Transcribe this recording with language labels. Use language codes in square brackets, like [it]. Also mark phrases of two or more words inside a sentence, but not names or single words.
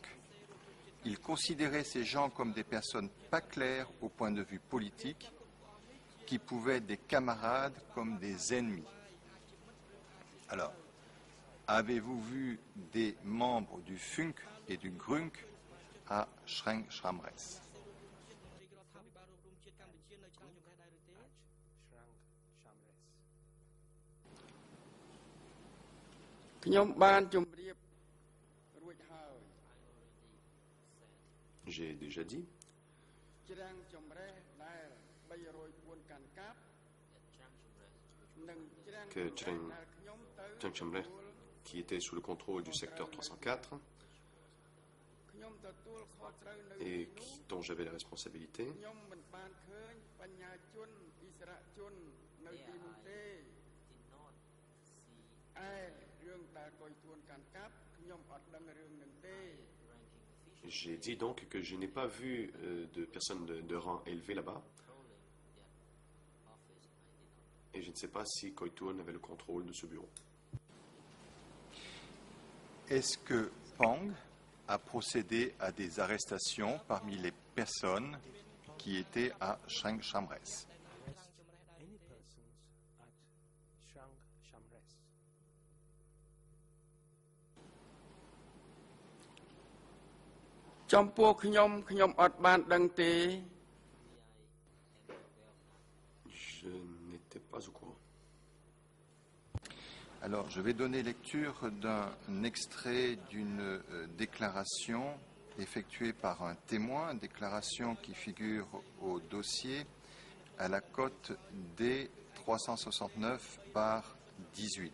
[fr] Il considérait ces gens comme des personnes pas claires au point de vue politique, qui pouvaient être des camarades comme des ennemis. Alors, avez-vous vu des membres du Funk et du Grunk à Shreng Shamres? [km] ខ្ញុំបានជម្រាបរួចហើយ [fr] J'ai déjà dit [km] ច្រាំងចម្រេះដែល304កាន់កាប់និងច្រាំង [fr] que [km] ដែលខ្ញុំទៅ [fr] Chiang Chamre, qui était sous le contrôle du secteur 304 [km] ខ្ញុំទទួលខុសត្រូវនៅ [fr] et dont j'avais la responsabilité, [km] ខ្ញុំមិនបានឃើញបញ្ញាជនអិសរជននៅទីនោះទេឯរឿងដែលកុយទួនកាន់កាប់ខ្ញុំអត់ដឹងរឿងនឹងទេ [fr] j'ai dit donc que je n'ai pas vu de personnes de rang élevé là-bas. Et je ne sais pas si Koitun avait le contrôle de ce bureau. Est-ce que Pang a procédé à des arrestations parmi les personnes qui étaient à Shreng Shamres? [en] Any persons at Shreng Shamres? [km] ចំពោះខ្ញុំអត់បានដឹងទេ [fr] Je n'étais pas au courant. Alors, je vais donner lecture d'un extrait d'une déclaration effectuée par un témoin, déclaration qui figure au dossier à la cote D369/18.